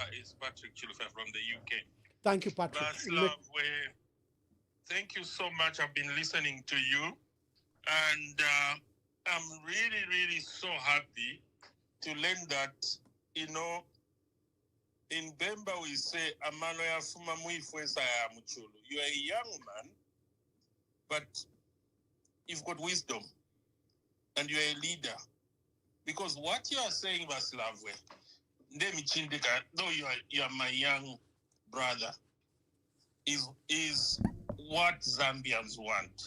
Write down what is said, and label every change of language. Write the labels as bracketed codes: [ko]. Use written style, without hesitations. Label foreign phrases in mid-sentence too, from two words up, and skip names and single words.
[en] It's Patrick Chilufa from the UK. Thank you, Patrick. Thank you so much. I've been listening to you, and I'm really, really so happy to learn that, in Bemba we say, [bem] Amano ya fuma muifwesa ya mchulu. [en] You are a young man, but you've got wisdom, and you're a leader. Because what you are saying, Silavweon, though you are my young brother, is what Zambians want.